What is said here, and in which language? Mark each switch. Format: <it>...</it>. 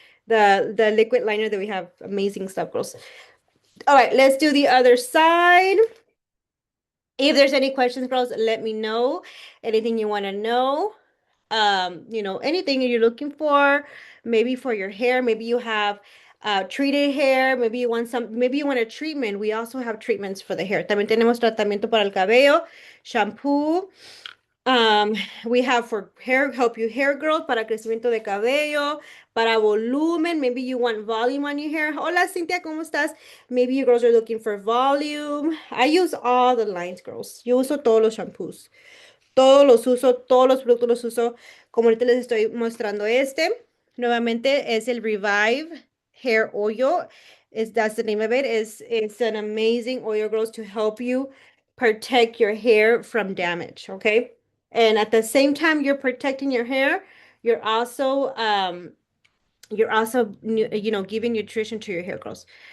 <en>The liquid liner that we have. Amazing stuff, girls. All right, let's do the other side. If there's any questions, girls, let me know. Anything you want to know. Anything you're looking for, maybe for your hair, maybe you have treated hair, maybe you want a treatment. We also have treatments for the hair.</en> <es>También tenemos tratamiento para el cabello, shampoo.</es> <en>We have for hair, help you hair growth,</en> <es>para crecimiento de cabello, para volumen.</es> <en>Maybe you want volume on your hair.</en> <es>Hola, Cynthia, ¿cómo estás?</es> <en>Maybe you girls are looking for volume. I use all the lines, girls.</en> <es>Yo uso todos los shampoos. Todos los uso, todos los productos los uso. Como ahorita les estoy mostrando este. Nuevamente es el</es> <en>Revive Hair Oil. That's the name of it. It's an amazing oil, girls, to help you protect your hair from damage, okay? And at the same time you're protecting your hair, you're also giving nutrition to your hair, girls.</en>